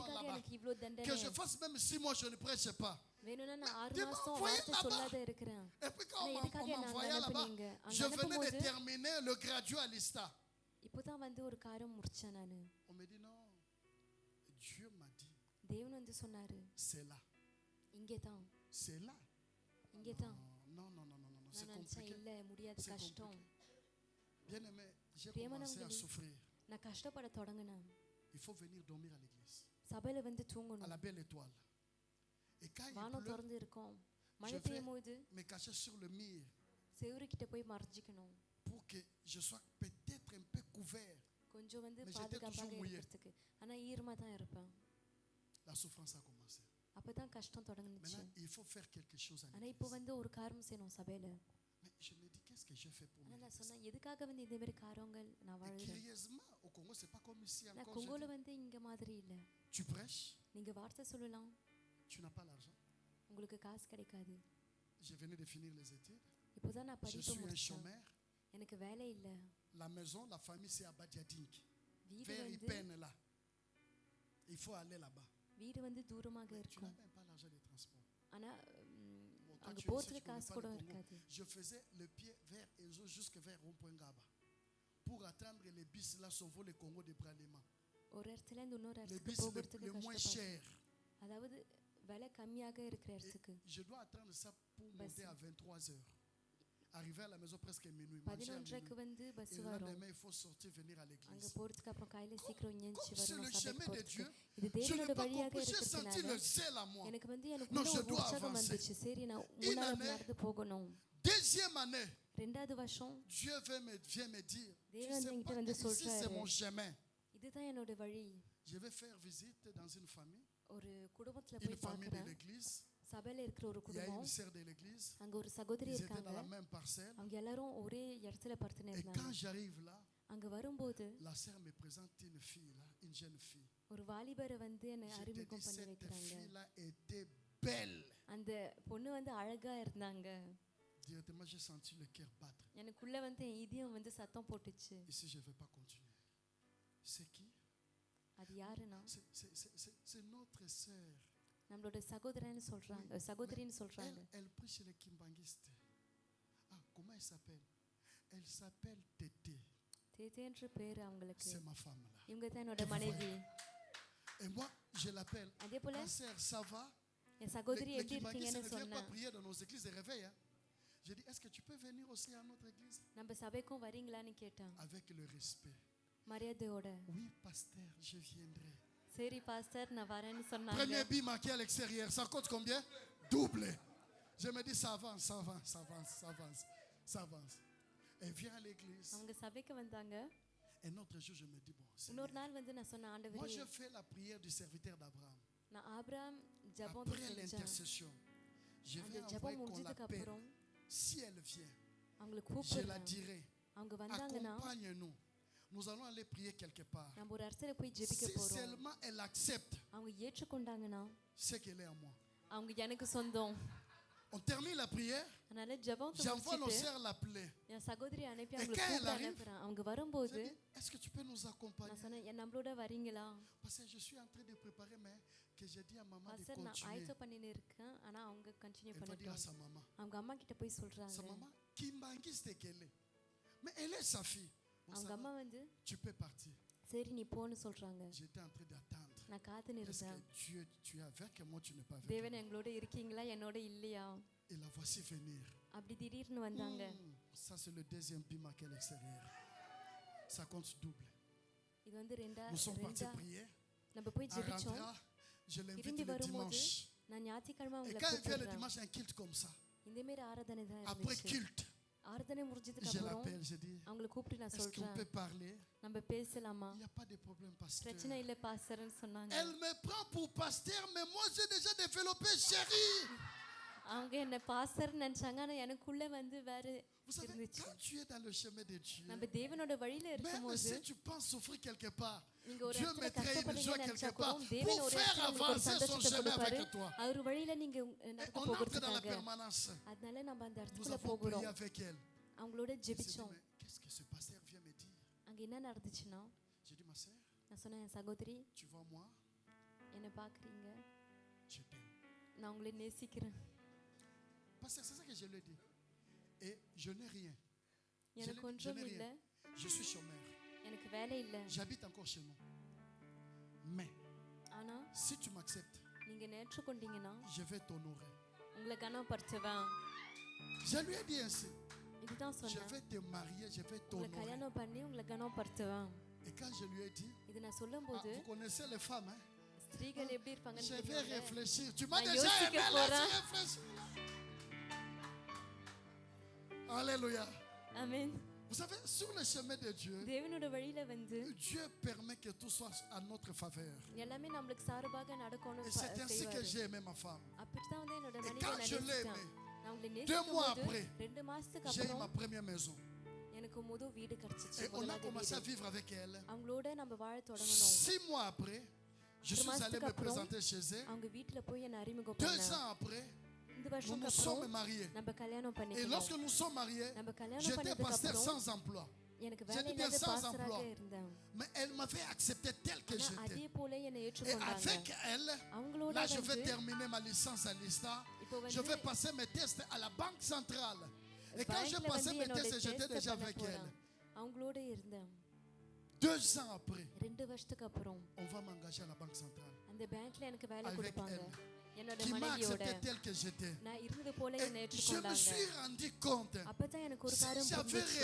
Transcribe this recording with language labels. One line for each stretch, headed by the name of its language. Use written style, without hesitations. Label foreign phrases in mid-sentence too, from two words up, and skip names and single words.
Tamil: எதுக்காக
French: là-bas.
Tamil: எனக்கு இவ்ளோ தண்டனை?
French: Que je fasse même 6 mois, je ne prêche pas.
Tamil: வேணும்னா நான் 6
French: tu m'as
Tamil: மாசம்
French: envoyé
Tamil: வார்த்தை
French: là-bas.
Tamil: சொல்லாத இருக்கிறேன்.
French: Et puis quand
Tamil: ஆனா
French: on
Tamil: எதுக்காக என்ன
French: m'envoyait
Tamil: அங்க
French: là-bas,
Tamil: அனுப்புனீங்க? அங்க
French: je venais de
Tamil: அனுப்பும்போது
French: terminer le graduat à l'ISTA.
Tamil: இப்போதான் வந்து ஒரு காரம் முடிச்சேன் நானு.
French: On me dit non. Dieu m'a dit,
Tamil: தேவன் வந்து சொன்னாரு,
French: c'est là.
Tamil: இங்கே தான்,
French: C'est là.
Tamil: இங்கே தான்.
French: Non, non, non, non, non, non, c'est
Tamil: நான் நினைச்சேன்
French: compliqué.
Tamil: இல்ல முடியாது,
French: C'est
Tamil: கஷ்டம்.
French: Bien aimé, j'ai
Tamil: பிரியமானவங்களே,
French: commencé à souffrir.
Tamil: நான் கஷ்டப்பட தொடங்கினேன்.
French: Il faut venir dormir à l'église,
Tamil: சபையில வந்து
French: à
Tamil: தூங்கணும்.
French: la belle étoile. Et quand il
Tamil: வானம்
French: pleut,
Tamil: திறந்து இருக்கும்.
French: je
Tamil: மழை
French: vais
Tamil: பெய்யும் போது
French: me cacher sur le mur
Tamil: செவுரு கிட்ட போய் மறைஞ்சிக்கணும்.
French: pour que je sois peut-être un peu couvert.
Tamil: கொஞ்சம் வந்து
French: Mais j'étais
Tamil: பாதுகாப்பாக
French: toujours mouillé.
Tamil: இருக்கிறதுக்கு. ஆனா ஈரமா தான் இருப்பேன்.
French: La souffrance a commencé.
Tamil: அப்பதான் கஷ்டம் தொடங்குச்சு.
French: Maintenant, il faut faire quelque chose à
Tamil: ஆனா இப்போ
French: l'église.
Tamil: வந்து ஒரு காரியம் செய்யணும் சபையில.
French: Mais je me dis, qu'est-ce que j'ai fait pour
Tamil: ஆனா நான்
French: l'église?
Tamil: சொன்னேன், எதுக்காக வந்து இதே மாதிரி காரியங்கள் நான்
French: Et
Tamil: வாழ்றேன்.
French: curieusement, au Congo, c'est pas comme ici
Tamil: நான்
French: encore.
Tamil: கொங்கோல வந்து இங்க மாதிரி இல்ல.
French: Tu prêches,
Tamil: நீங்க வார்த்தை சொல்லலாம்,
French: tu n'as pas l'argent.
Tamil: உங்களுக்கு காசு கிடைக்காது.
French: Je venais de finir les études.
Tamil: இப்போதான் நான்
French: Je
Tamil: படிப்பு
French: suis un
Tamil: முடிச்சேன்.
French: chômeur.
Tamil: எனக்கு வேலை இல்ல.
French: La maison, la famille, c'est à Badiadink.
Tamil: வீடு
French: Vers
Tamil: வந்து
French: Ipen, là. Il faut aller là-bas.
Tamil: வீடு வந்து தூரமாக
French: Mais tu n'as
Tamil: இருக்கும்.
French: même pas l'argent des transports.
Tamil: ஆனா
French: Bon, toi,
Tamil: அங்க
French: tu es ici,
Tamil: போறதுக்கு
French: tu connais
Tamil: காசு
French: pas
Tamil: கூட
French: le Congo.
Tamil: இருக்காது.
French: Je faisais le pied vers Ezo jusque vers Rond-Point Gaba. Pour attendre les bus là, sauvant le Congo de Bralema.
Tamil: ஒரு இடத்துல இருந்து இன்னொரு
French: Les
Tamil: இடத்துக்கு
French: bus
Tamil: போகிறதுக்கு
French: le moins
Tamil: கஷ்டப்பட்டேன்.
French: cher.
Tamil: அதாவது விலை கம்மியாக இருக்கிற
French: Et
Tamil: இடத்துக்கு
French: je dois attendre ça pour Bus. monter à 23 heures. Arriver à la maison presque minuit. Manger à
Tamil: 11:30க்கு
French: minuit.
Tamil: வந்து பஸ்
French: Et le
Tamil: வரும்.
French: lendemain, il faut sortir, venir à
Tamil: அங்க
French: l'église.
Tamil: போறதுக்கு அப்புறம் காலையில சீக்கிரம் எந்திரிச்சு
French: Comme c'est le
Tamil: வரணும்
French: chemin
Tamil: சபைக்கு
French: de
Tamil: போறதுக்கு.
French: Dieu,
Tamil: இது
French: je n'ai
Tamil: தேவனோட
French: pas
Tamil: வழியாக
French: compris. J'ai senti
Tamil: இருக்கிறதுனால
French: le zèle à moi.
Tamil: எனக்கு வந்து
French: Non,
Tamil: எனக்குள்ள
French: je
Tamil: ஒரு
French: dois
Tamil: உற்சாகம்
French: avancer.
Tamil: வந்துச்சு. சரி நான் முன்னால
French: année.
Tamil: நடந்து போகணும்.
French: Deuxième année,
Tamil: ரெண்டாவது வருஷம்
French: Dieu vient me dire, tu Dieu sais vient pas, me dire, ici c'est
Tamil: சொல்றாரு.
French: mon chemin.
Tamil: இதுதான் என்னோட வழி.
French: Je vais faire visite dans une famille,
Tamil: ஒரு குடும்பத்துல
French: une
Tamil: போய்
French: famille de
Tamil: பார்க்கறேன்.
French: l'église.
Tamil: சபையில இருக்கிற ஒரு
French: Il y a
Tamil: குடும்பம்.
French: une sœur de l'église.
Tamil: அங்க ஒரு சகோதரி
French: Ils étaient
Tamil: இருக்காங்க.
French: dans la même parcelle.
Tamil: அவங்க எல்லாரும் ஒரே இடத்துல படுத்துன்னு
French: Et
Tamil: இருந்தாங்க.
French: quand j'arrive là,
Tamil: அங்க வரும்போது
French: la sœur me présente une fille là, une jeune fille.
Tamil: ஒரு வாலிபரை வந்து என்னை
French: Je te dis,
Tamil: அறிமுகம் பண்ணி
French: cette
Tamil: வைக்கிறாங்க.
French: fille là était belle.
Tamil: அந்த பொண்ணு வந்து அழகா இருந்தாங்க.
French: Directement, j'ai senti le cœur battre.
Tamil: எனக்குள்ள வந்து என் இதயம் வந்து சத்தம் போட்டுச்சு.
French: Ici, je ne vais pas continuer. C'est qui?
Tamil: அது யாருன்னா
French: C'est notre sœur.
Tamil: நம்மளோட சகோதரன்னு சொல்றாங்க, சகோதரின்னு சொல்றாங்க.
French: Elle prie chez les kimbangistes. Ah, comment elle s'appelle? Elle s'appelle Tété.
Tamil: தேதேன்ற பேரு அவங்களுக்கு.
French: C'est ma femme là.
Tamil: இவங்க தான் என்னோட மனைவி.
French: Et moi, je l'appelle.
Tamil: அதே போல
French: Ma sœur, ça va?
Tamil: என் சகோதரி
French: Les
Tamil: எப்படி
French: kimbangistes
Tamil: இருக்கீங்கன்னு
French: ne viennent pas
Tamil: சொன்னேன்.
French: prier dans nos églises de réveil. Hein? J'ai dit, est-ce que tu peux venir aussi à notre église?
Tamil: நம்ம சபைக்கும் வரீங்களான்னு கேட்டான்
French: Avec le respect.
Tamil: மரியாதையோட.
French: Oui, pasteur, je viendrai.
Tamil: சரி பாஸ்டர் நான் வரேன்னு சொன்னாங்க.
French: Premier billet marqué à l'extérieur, ça coûte combien? Double. Je me dis, ça avance, ça avance, ça avance, ça avance, ça avance. Elle vient à l'église.
Tamil: அவங்க சபைக்கு வந்தாங்க.
French: Un autre jour, je me dis, bon,
Tamil: இன்னொரு
French: Seigneur,
Tamil: நாள் வந்து நான் சொன்ன
French: moi
Tamil: ஆண்டவரே,
French: je fais la prière du serviteur d'Abraham.
Tamil: நான் ஆபிரகாம் ஜெபம்
French: Après
Tamil: செஞ்சேன்.
French: l'intercession, je
Tamil: அந்த
French: vais envoyer
Tamil: ஜெபம்
French: qu'on
Tamil: முடிஞ்சதுக்கு
French: l'appelle.
Tamil: அப்புறம்
French: Si elle vient,
Tamil: அவங்களை
French: je la
Tamil: கூப்பிடுறேன்.
French: dirai,
Tamil: அவங்க வந்தாங்கன்னா
French: accompagne-nous. Nous allons aller prier quelque part.
Tamil: நம்ம ஒரு இடத்துல போய் ஜெபிக்க
French: Si
Tamil: போறோம்.
French: seulement elle accepte
Tamil: அவங்க ஏற்றுக்கொண்டாங்கன்னா
French: ce qu'elle est à moi.
Tamil: அவங்க எனக்கு சொந்தம்.
French: On termine la prière,
Tamil: அதனால ஜெபத்தை
French: j'envoie nos
Tamil: முடிச்சிட்டு
French: sœurs l'appeler.
Tamil: என் சகோதரி அனுப்பி
French: Et
Tamil: அவங்களை
French: quand elle
Tamil: கூப்பிட
French: arrive,
Tamil: அனுப்புறேன். அவங்க
French: Je
Tamil: வரும்போது
French: dis, est-ce que tu peux nous accompagner?
Tamil: நான் சொன்னேன், "என் நம்மளோட வரீங்களா?"
French: Parce que je suis en train de préparer, mais que j'ai dit à maman de
Tamil: பாஸ்டர் நான்
French: continuer.
Tamil: ஆயத்த பண்ணின்னு இருக்கேன், ஆனா அவங்க கண்டினியூ
French: Elle va dire à
Tamil: பண்ணட்டும்.
French: sa maman.
Tamil: அவங்க அம்மா கிட்ட போய்
French: Sa
Tamil: சொல்றாங்க.
French: maman, Kimbangiste qu'elle est. Mais elle est sa fille. Bon, ça
Tamil: அவங்க
French: va,
Tamil: அம்மா வந்து
French: tu peux partir.
Tamil: சரி நீ போன்னு சொல்றாங்க.
French: J'étais en train d'attendre.
Tamil: நான் காத்துன்னு
French: Est-ce
Tamil: இருந்தேன்.
French: que Dieu, tu es avec moi, tu n'es pas avec
Tamil: தேவன்
French: moi?
Tamil: எங்களோட இருக்கீங்களா என்னோட இல்லையா?
French: Et la voici venir.
Tamil: அப்படி திடீர்னு வந்தாங்க.
French: Ça, c'est le deuxième piment marqué à l'extérieur. Ça compte double.
Tamil: இது வந்து
French: Nous sommes partis prier.
Tamil: நம்ம போய்
French: En
Tamil: ஜெபிச்சோம்.
French: rentrant, je l'invite
Tamil: திரும்பி
French: le
Tamil: வரும்போது
French: dimanche.
Tamil: நான் ஞாயிற்றுக்கிழமை
French: Et
Tamil: அவங்களை
French: quand elle vient le
Tamil: கூப்பிடுறேன்.
French: dimanche, un culte comme ça.
Tamil: இந்த மாதிரி ஆராதனை தான்
French: Après
Tamil: இருந்துச்சு.
French: culte,
Tamil: ஆராதனை முடிஞ்சதுக்கு
French: je
Tamil: அப்புறம்
French: l'appelle, je dis,
Tamil: அவங்களை கூப்பிட்டு நான்
French: est-ce qu'on
Tamil: சொல்றேன்,
French: peut parler?
Tamil: நம்ம பேசலாமா?
French: Il n'y a pas de problème, pasteur.
Tamil: பிரச்சனை இல்ல பாஸ்டர்னு சொன்னாங்க.
French: Elle me prend pour pasteur, mais moi j'ai déjà développé chérie.
Tamil: அவங்க என்ன பாஸ்டர்னு நினைச்சாங்க, ஆனா எனக்குள்ள வந்து வேற
French: Vous savez,
Tamil: இருந்துச்சு.
French: quand tu es dans le chemin de Dieu,
Tamil: நம்ம தேவனோட வழியில
French: même
Tamil: இருக்கும்போது
French: si tu penses souffrir quelque part,
Tamil: நீங்க ஒரு
French: Dieu
Tamil: இடத்துல
French: mettrait une
Tamil: கஷ்டப்படுறீங்கன்னு
French: joie
Tamil: நினைச்சா
French: quelque
Tamil: கூட
French: part
Tamil: தேவன்
French: pour
Tamil: ஒரு
French: faire
Tamil: இடத்துல உங்களுக்கு ஒரு
French: avancer son
Tamil: சந்தோஷத்தை
French: chemin
Tamil: கொடுப்பாரு.
French: avec toi.
Tamil: அவர் வழியில நீங்க
French: Et
Tamil: நடந்து
French: on entre dans la
Tamil: போகிறதுக்காக.
French: permanence.
Tamil: அதனால நம்ம அந்த
French: Nous
Tamil: இடத்துக்குள்ள
French: avons prié
Tamil: போகிறோம்.
French: avec elle.
Tamil: அவங்களோட
French: Je me suis dit,
Tamil: ஜெபிச்சோம்.
French: mais qu'est-ce que ce pasteur vient me dire?
Tamil: அங்க என்ன நடந்துச்சுன்னா,
French: J'ai dit, ma soeur,
Tamil: நான் சொன்னேன், என் சகோதரி
French: tu vois moi,
Tamil: என்ன பாக்குறீங்க,
French: je t'aime.
Tamil: நான் உங்களை நேசிக்கிறேன்.
French: Pasteur, c'est ça que je lui ai dit. Et je n'ai rien.
Tamil: எனக்கு
French: je
Tamil: ஒன்றும்
French: n'ai
Tamil: இல்ல,
French: rien. Je suis chômeur.
Tamil: எனக்கு வேலை இல்ல.
French: J'habite encore chez nous. Mais
Tamil: ஆனா
French: si tu m'acceptes,
Tamil: நீங்க ஏற்றுக்கொண்டீங்கன்னா
French: je vais t'honorer.
Tamil: உங்களை கனப்படுத்துவேன்.
French: Je lui ai dit ainsi.
Tamil: இதுதான்
French: je
Tamil: சொன்னேன்.
French: vais te marier, je vais
Tamil: உங்களை
French: t'honorer.
Tamil: கல்யாணம் பண்ணி உங்களை கனப்படுத்துவேன்.
French: Et quand je lui ai dit,
Tamil: இது நான் ah, சொல்லும்போது
French: vous connaissez les femmes, hein?
Tamil: ஸ்திரீகள் எப்படி இருப்பாங்கன்னு
French: Je vais
Tamil: தெரியும்ல?
French: réfléchir. Tu m'as
Tamil: நான்
French: déjà
Tamil: யோசிக்க
French: aimé,
Tamil: போறேன்.
French: laisse réfléchir. Alléluia.
Tamil: ஆமென்.
French: Vous savez, sur le chemin de Dieu,
Tamil: தேவனோட வழியில வந்து
French: Dieu permet que tout soit à notre faveur.
Tamil: எல்லாமே நம்மளுக்கு சார்பாக நடக்கணும்
French: Et c'est ainsi que j'ai aimé ma femme.
Tamil: அப்படித்தான் வந்து என்னோட
French: Et
Tamil: மனைவியை
French: quand
Tamil: நான்
French: je l'ai
Tamil: நேசிச்சேன்.
French: aimée,
Tamil: நான் உங்களை
French: 2 mois
Tamil: நேசிக்கும்
French: après,
Tamil: போது 2 மாசத்துக்கு
French: j'ai eu ma
Tamil: அப்புறம்
French: première maison.
Tamil: எனக்கு முதல் வீடு கிடைச்சிச்சு.
French: Et on a
Tamil: முதலாவது
French: commencé à
Tamil: வீடு.
French: vivre avec elle.
Tamil: அவங்களோட நம்ம வாழ தொடங்கணும்.
French: 6 mois après, je suis allé me présenter chez elle.
Tamil: அவங்க வீட்ல போய் என்ன அறிமுகம்
French: 2
Tamil: பண்ணேன்.
French: ans après,
Tamil: இந்த
French: nous
Tamil: வருஷம்
French: nous
Tamil: அப்புறம்
French: sommes mariés.
Tamil: நம்ம கல்யாணம்
French: Et
Tamil: பண்ணிக்கணும்.
French: lorsque nous sommes mariés,
Tamil: நம்ம கல்யாணம்
French: j'étais
Tamil: பண்ணதுக்கு
French: pasteur
Tamil: அப்புறம்
French: sans emploi.
Tamil: எனக்கு
French: J'ai
Tamil: வேலை
French: dit bien
Tamil: இல்லாத
French: sans
Tamil: பாஸ்டராக
French: emploi.
Tamil: இருந்தேன்.
French: Mais elle m'avait accepté tel que
Tamil: ஆனா அதே
French: j'étais.
Tamil: போல என்னை
French: Et
Tamil: ஏற்றுக்கொண்டாங்க.
French: avec elle,
Tamil: அவங்களோட
French: là je vais
Tamil: வந்து
French: terminer ma licence à l'ISTA.
Tamil: இப்போ
French: Je vais
Tamil: வந்து
French: passer mes tests à la Banque centrale. Et quand j'ai
Tamil: பேங்க்ல
French: passé
Tamil: வந்து
French: mes
Tamil: என்னோட
French: tests, j'étais
Tamil: டெஸ்ட்
French: déjà
Tamil: பண்ண
French: avec
Tamil: போறேன்.
French: elle.
Tamil: அவங்களோட இருந்தேன்.
French: 2 ans après,
Tamil: 2 வருஷத்துக்கு அப்புறம்
French: on va m'engager à la Banque centrale.
Tamil: அந்த பேங்க்ல எனக்கு வேலை
French: Avec
Tamil: கொடுப்பாங்க.
French: elle.
Tamil: என்னோட
French: Qui m'a
Tamil: மனைவியோட
French: accepté tel que j'étais.
Tamil: நான் இருந்தது போல
French: Et
Tamil: என்னை
French: je me
Tamil: ஏற்றுக்கொண்டாங்க.
French: suis rendu compte,
Tamil: அப்பதான் எனக்கு ஒரு
French: si
Tamil: காரியம்
French: j'avais
Tamil: புரிஞ்சுச்சு.